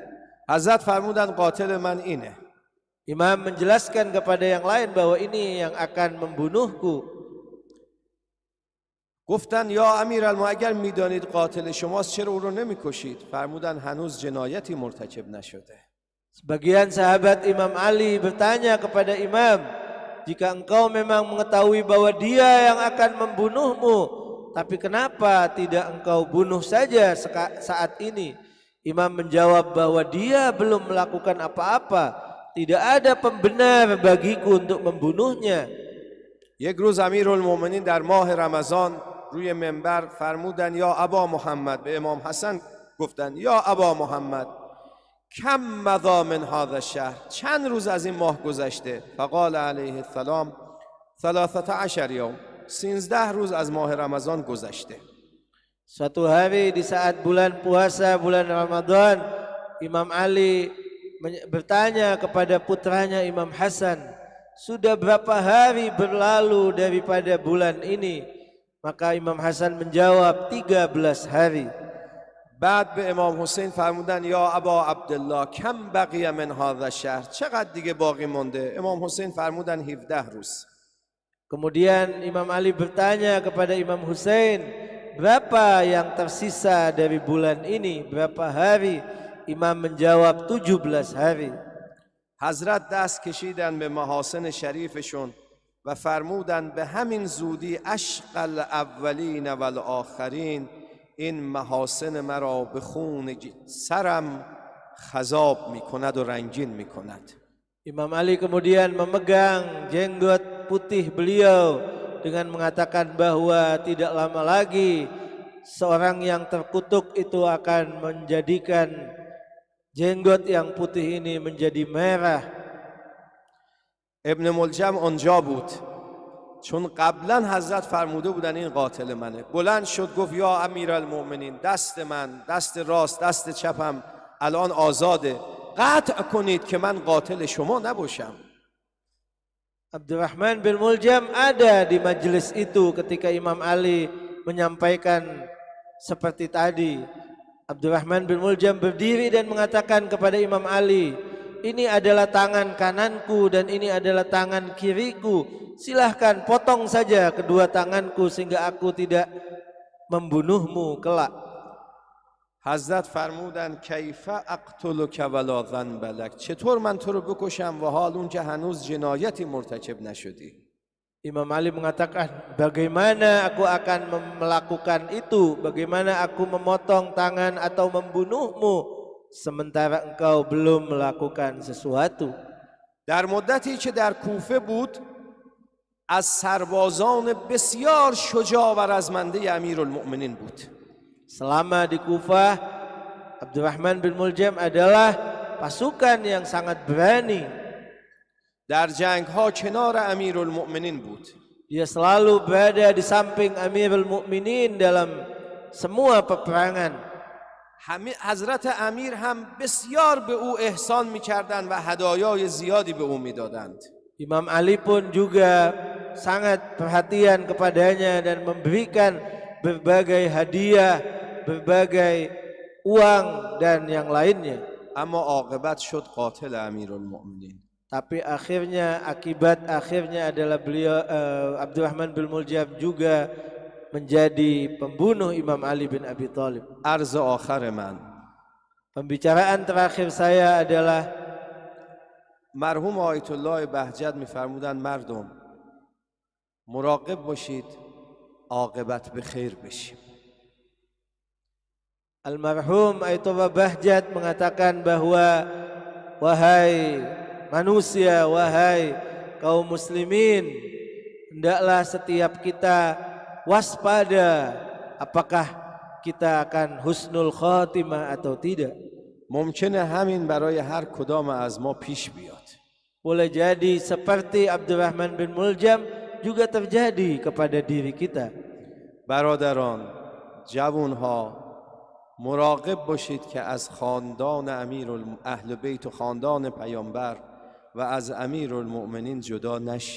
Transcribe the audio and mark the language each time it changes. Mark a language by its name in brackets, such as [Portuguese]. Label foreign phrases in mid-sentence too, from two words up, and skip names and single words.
[Persian] حضرت فرمودن قاتل من اینه. [Indonesian] Imam menjelaskan kepada yang lain bahwa ini yang akan membunuhku. [Persian] گفتن [Arabic] یا امیرالمومنین [Persian] اگر میدانید قاتل شماست چرا او رو نمیکشید؟ فرمودن هنوز جنایتی مرتکب نشده. [Indonesian] Sebagian sahabat Imam Ali bertanya kepada imam, jika engkau memang mengetahui bahwa dia yang akan membunuhmu, tapi kenapa tidak engkau bunuh saja saat ini? Imam menjawab bahwa dia belum melakukan apa-apa, tidak ada pembenar bagiku untuk membunuhnya. [Persian] یک روز امیرالمومنین در ماه رمضان روی منبر فرمودن [Arabic] یا ابا محمد، [Persian] به امام حسن گفتن [Arabic] یا ابا محمد کم مضی من هذا الشهر، [Persian] چند روز از این ماه گذشته؟ [Arabic] فقال علیه السلام 13 یوم، [Persian] 13 روز از ماه رمضان گذشته. [Indonesian] Suatu hari di saat bulan puasa, bulan Ramadan, Imam Ali bertanya kepada putranya Imam Hasan, sudah berapa hari berlalu daripada bulan ini? Maka Imam Hasan menjawab 13 hari. [Persian] بعد به امام حسین فرمودن [Arabic] یا ابا عبدالله کم بقیه من هذا الشهر، [Persian] چقدر دیگه باقی مونده؟ امام حسین فرمودن 17 روز. [Indonesian] Kemudian Imam Ali bertanya kepada Imam Husain, berapa yang tersisa dari bulan ini? Berapa hari? Imam menjawab 17 hari. [Persian] حضرت دست کشیدن به محاسن شریفشون و فرمودن به همین زودی [Arabic] عشق الاولین و الاخرین [Persian] این محاسن مرا به خون سرم خضاب میکند و رنگین میکند. [Indonesian] Imam Ali kemudian memegang jenggot putih beliau dengan mengatakan bahwa tidak lama lagi seorang yang terkutuk itu akan menjadikan jenggot yang putih ini menjadi merah. [Persian] ابن ملجم اونجا بود چون قبلا حضرت فرموده بودن این قاتل منه. بلند شد گفت [Arabic] یا امیرالمومنین [Persian] دست من، دست راست، دست چپم الان آزاده، قطع کنید که من قاتل شما نباشم. [Indonesian] Abdurrahman bin Muljam ada di majelis itu ketika Imam Ali menyampaikan seperti tadi. Abdurrahman bin Muljam berdiri dan mengatakan kepada Imam Ali, ini adalah tangan kananku dan ini adalah tangan kiriku. Silahkan potong saja kedua tanganku sehingga aku tidak membunuhmu kelak. [Persian] حضرت فرمودن [Arabic] کیف اقتلک ولا ذنب لک، [Persian] چطور من تو رو بکشم و حال اون که هنوز جنایتی مرتکب نشدی؟ [Indonesian] Imam Ali mengatakan, bagaimana aku akan melakukan itu? Bagaimana aku memotong tangan atau membunuhmu sementara engkau belum melakukan sesuatu? [Persian] در مدتی که در کوفه بود از سربازان بسیار شجاع و رزمنده امیرالمؤمنین بود. [Indonesian] Selama di Kufah, Abdurrahman bin Muljam adalah pasukan yang sangat berani. [Persian] در جنگ ها کنار امیرالمؤمنین بود. [Indonesian] Dia selalu berada di samping Amirul Mukminin dalam semua peperangan. [Persian] حضرت امیر هم بسیار به او احسان می‌کردند و هدایای زیادی به او می‌دادند. [Indonesian] Imam Ali pun juga sangat perhatian kepadanya dan memberikan berbagai hadiah, berbagai uang dan yang lainnya. [Persian] اما عاقبت شد قاتل امیرالمؤمنین. [Indonesian] Tapi akibat akhirnya adalah beliau Abdurrahman bin Muljam juga menjadi pembunuh Imam Ali bin Abi Thalib. [Persian] عرض آخر من، [Indonesian] Pembicaraan terakhir saya adalah [Persian] مرحوم آیت الله بهجت می‌فرمودند مردم مراقب باشید عاقبت به خیر بشیم. [Indonesian] Almarhum Ayatullah Bahjat mengatakan bahwa wahai manusia, wahai kaum muslimin, hendaklah setiap kita waspada apakah kita akan [Arabic] حسن الخاتمة [Indonesian] atau tidak. [Persian] ممکنه همین برای هر کدام از ما پیش بیاد. [Indonesian] Boleh jadi seperti Abdurrahman bin Muljam juga terjadi kepada diri kita. [Persian] برادران، جوانها مراقب باشید که از خاندان اهل بیت و خاندان پیامبر و از امیرالمؤمنین جدا نشید.